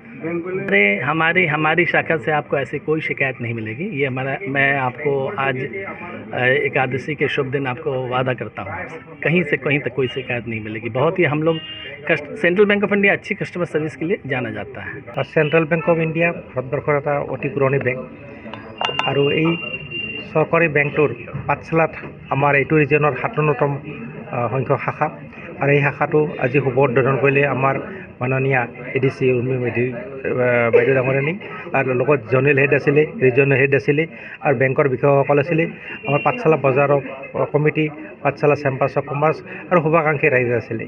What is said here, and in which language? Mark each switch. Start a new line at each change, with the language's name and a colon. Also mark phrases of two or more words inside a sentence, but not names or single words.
Hindi: हमारी शाखा से आपको ऐसी कोई शिकायत नहीं मिलेगी। ये मैं आपको आज एकादशी के शुभ दिन आपको वादा करता हूँ, कहीं से कहीं तक कोई शिकायत नहीं मिलेगी। बहुत ही हम लोग सेंट्रल बैंक ऑफ इंडिया अच्छी
English: customer service
Hindi: के लिए जाना जाता है।
Assamese: सेंट्रल बैंक ऑफ इंडिया भारतवर्षर এটা অতি পুৰণি বেংক আৰু এই চৰকাৰী বেংকটোৰ পাঠশালাত আমাৰ এইটো ৰিজনৰ 57তম সংখ্যক শাখা আৰু এই শাখাটো আজি শুভ উদ্বোধন কৰিলে আমাৰ মাননীয় এডিসি উৰ্মি মেধি বাইদেউ ডাঙৰীয়ানী আৰু লগত
English: Zonal Head
Assamese: আছিলে,
English: Regional Head
Assamese: আছিলে আৰু বেংকৰ বিষয়াসকল আছিলে, আমাৰ পাঠশালা বজাৰৰ কমিটি, পাঠশালা চেম্বাৰ্ছ অফ কমাৰ্চ আৰু শুভাকাংক্ষী ৰাইজ আছিলে।